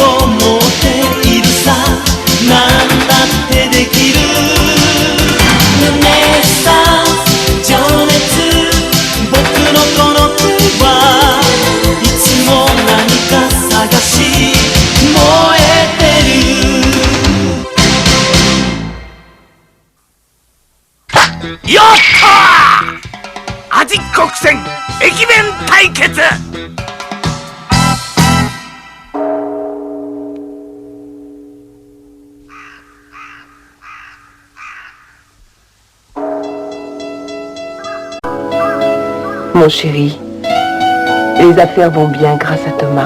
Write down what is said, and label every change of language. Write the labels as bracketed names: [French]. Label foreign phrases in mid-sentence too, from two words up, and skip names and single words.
[Japanese] を持っているさなんだってできるルネサンス情熱僕のこの手はいつも何か探し燃えてるよっと味国選駅弁対決 [French] Mon chéri, les affaires vont bien grâce à Thomas.